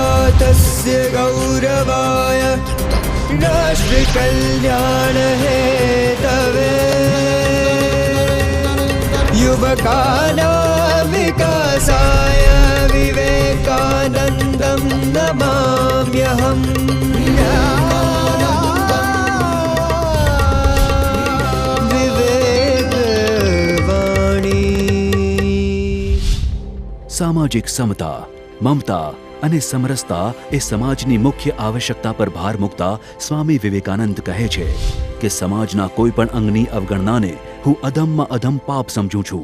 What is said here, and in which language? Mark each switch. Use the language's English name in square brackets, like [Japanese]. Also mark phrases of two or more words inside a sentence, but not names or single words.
[Sanskrit] नाथस्य गौरवाय राष्ट्रकल्याण हेतवे युवकानां विकासाय विवेकानन्दं नमाम्यहम्। [Gujarati] સામાજિક સમતા, મમતા અને સમરસતા એ સમાજની મુખ્ય આવશ્યકતા પર ભાર મૂકતા સ્વામી વિવેકાનંદ કહે છે કે સમાજના કોઈ પણ અંગની અવગણનાને હું અધમમાં અધમ પાપ સમજું છું.